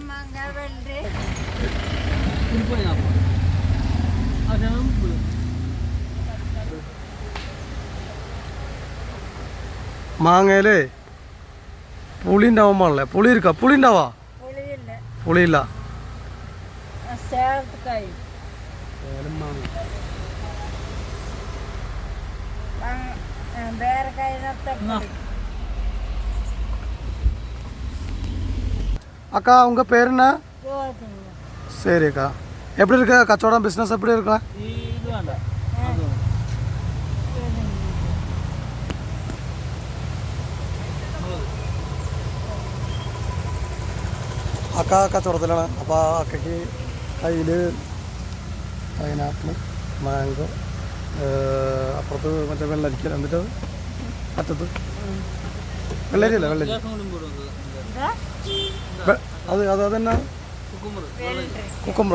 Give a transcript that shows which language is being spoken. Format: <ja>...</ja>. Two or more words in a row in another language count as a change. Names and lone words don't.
<ml>മാങ്ങയിലേ പുളി ഉണ്ടാവാൻ പാടില്ലേ? പുളി ഇരിക്ക? പുളി ഉണ്ടാവാ? പുളിയില്ല.</ml> <ta>அக்கா உங்க பேர் என்ன? சரி அக்கா. எப்படி இருக்க கச்சோடம் பிஸ்னஸ்? எப்படி இருக்க?</ta> <ml>അക്ക കച്ചവടത്തിലാണ്. അപ്പോൾ അക്കയ്ക്ക് കയ്യിൽ പൈനാപ്പിൾ, മാംഗോ, അപ്പുറത്ത് മറ്റേ വെള്ളരിക്ക, എന്നിട്ട് അറ്റത്ത് വെള്ളരി അല്ല വെള്ളരി അത് തന്നെ കുക്കുമ്പർ.</ml>